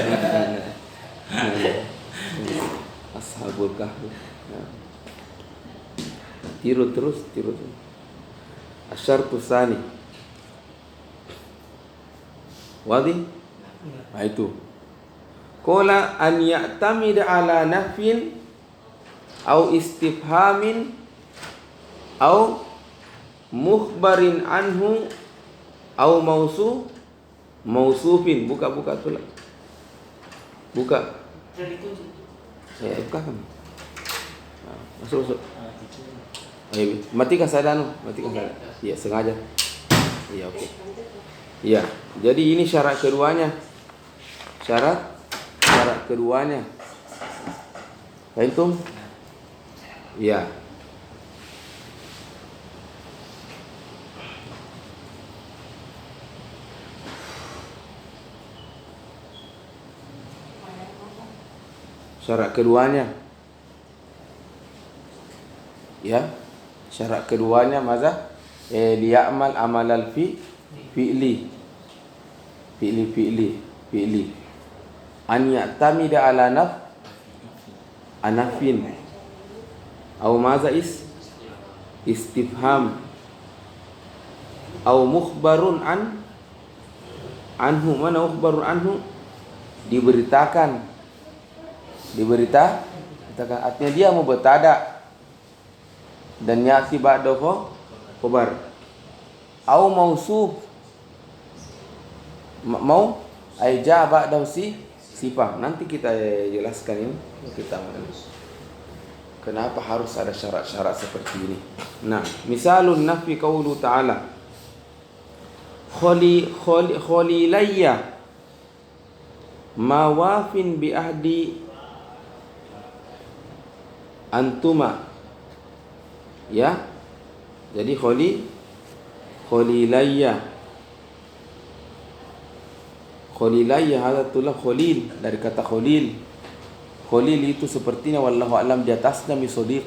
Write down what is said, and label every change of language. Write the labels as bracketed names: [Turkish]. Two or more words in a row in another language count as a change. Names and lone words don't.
[Arabic] أصحاب الكهف. [Indonesian] Tiru terus. Asyartu tsani. Wadi? Nah, itu. [Arabic] قال أن يعتمد على نفي أو استفهام أو مخبر عنه أو موصوف. [Indonesian] Buka tu lah. Buka. Ya, buka kan. Masuk. Ayo, matikan saya. Iya, sengaja. Iya, oke. Iya, jadi ini syarat keduanya. Syarat keduanya. Faham? Iya. Syarat keduanya. Ya. Syarat keduanya [Arabic] ماذا ليعمل عمل الفعل. أن يعتمد على نفي. أو ما استفهام. أو مخبر عنه. [Indonesian] Mana [Arabic] مخبر عنه? [Indonesian] Diberitakan. Artinya dia mau bertada. [Arabic] Dan يأتي بعده خبر. أو موصوف. ماذا جاء بعده صفة. [Indonesian] Nanti kita jelaskan ini. Kenapa harus ada syarat-syarat seperti ini. Nah, [Arabic] مثال النفي قوله تعالى خليلي ما واف بعهدي أنتما. [Indonesian] Ya. Jadi khalilayya hadatullah khalil, dari kata khalil. Khalil itu sepertinya [Arabic] والله أعلم [Indonesian] di atasnya misodiq.